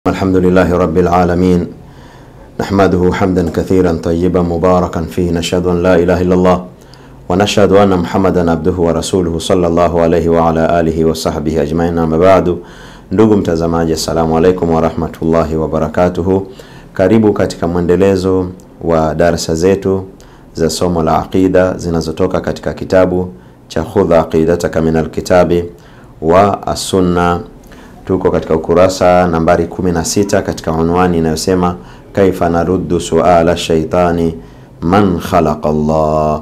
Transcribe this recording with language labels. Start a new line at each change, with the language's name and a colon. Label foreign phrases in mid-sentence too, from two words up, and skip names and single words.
Arabic: الحمد لله رب العالمين نحمده حمدا كثيرا طيبا مباركا فيه نشهد أن لا إله إلا الله ونشهد أن محمدا عبده ورسوله صلى الله عليه وعلى آله وصحبه أجمعين. أما بعد,
Swahili: ndugu mtazamaji,
Arabic: السلام عليكم ورحمة الله وبركاته.
Swahili: Karibu katika mwendelezo wa darasa zetu za somo la aqida zinazotoka katika kitabu cha Khudha Aqidataka min alkitabi wa as-sunna. Tuko katika ukurasa nambari 16 katika unwani inayosema
Arabic: كيف نرد سؤال الشيطان من خلق الله.